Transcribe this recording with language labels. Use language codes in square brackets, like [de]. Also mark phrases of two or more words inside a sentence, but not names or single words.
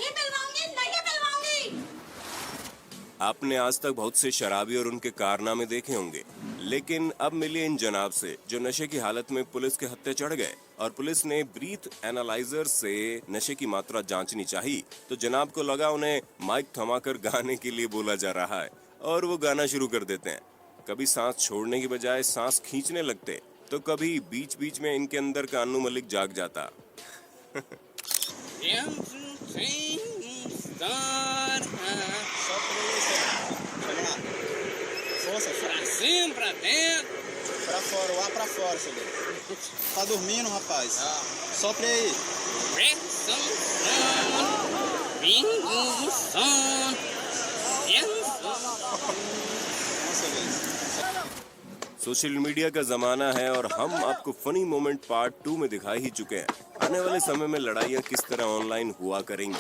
[hi] आपने आज तक बहुत से शराबी और उनके कारनामे देखे होंगे, लेकिन अब मिले इन जनाब से जो नशे की हालत में पुलिस के हत्थे चढ़ गए और पुलिस ने [en] breath analyzer [hi] से नशे की मात्रा जांचनी चाहिए, तो जनाब को लगा उन्हें माइक थमाकर गाने के लिए बोला जा रहा है और वो गाना शुरू कर देते हैं। कभी सांस छोड़ने की बजाय सांस खींचने लगते, तो कभी बीच बीच में इनके अंदर का अन्नू मलिक जाग जाता। [pt] Força, pra cima, pra dentro. Pra fora, o ar pra fora, seu Tá dormindo, rapaz? Sopre aí. [en] social media [hi] का जमाना है और हम आपको [en] funny moment part [hi] 2 में दिखा ही चुके हैं। आने वाले समय में लड़ाइयाँ किस तरह ऑनलाइन हुआ करेंगी।